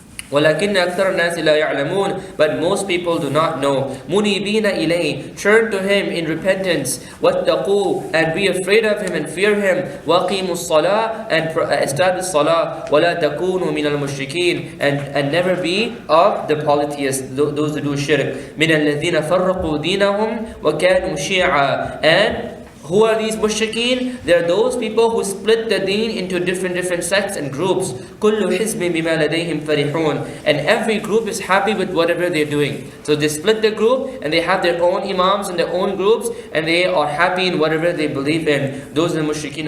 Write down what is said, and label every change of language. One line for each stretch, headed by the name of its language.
Arabic: وَلَكِنَّ أَكْثَرَ النَّاسِ لَا يَعْلَمُونَ,
English: but most people do not know.
Arabic: مُنِيبِينَ إِلَيْهِ,
English: turn to Him in repentance.
Arabic: وَاتَّقُوا,
English: and be afraid of Him and fear Him.
Arabic: وَقِيمُوا الصَّلَاةِ,
English: and establish salah.
Arabic: وَلَا تَكُونُوا مِنَ الْمُشْرِكِينَ,
English: and never be of the polytheists, those who do shirk.
Arabic: مِنَ الَّذِينَ فَرَّقُوا دِينَهُمْ وَكَانُوا شِيَعًا,
English: and who are these mushrikeen? They are those people who split the deen into different sects and groups.
Arabic: كُلُّ حِزْبٍ بِمَا لَدَيْهِمْ فَرِحُونَ,
English: and every group is happy with whatever they're doing. So they split the group and they have their own imams and their own groups, and they are happy in whatever they believe in. Those are the mushrikeen.